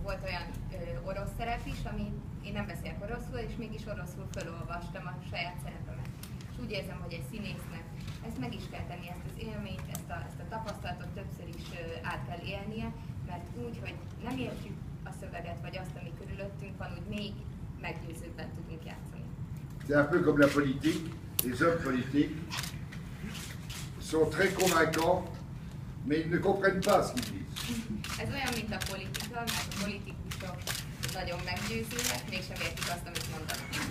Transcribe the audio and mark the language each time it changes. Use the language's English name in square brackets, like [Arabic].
[Hungarian] Volt olyan orosz szerep is, ami én nem beszélek oroszul, és mégis oroszul felolvastam a saját szerepemet. És úgy érzem, hogy egy színésznek ezt meg is kell tenni, ezt az élményt, ezt a tapasztalatot többször is át kell élnie, mert úgy, hogy nem értjük a szöveget, vagy azt, ami körülöttünk van, úgy még meggyőzőbben tudunk játszani. [French] C'est un peu comme la politique. Les hommes politiques sont très convaincants, mais ils ne comprennent pas ce qu'ils disent. [Hungarian] Ez olyan, mint a politika, mert a politikusok nagyon meggyőzőek, mégsem értik azt, amit mondanak.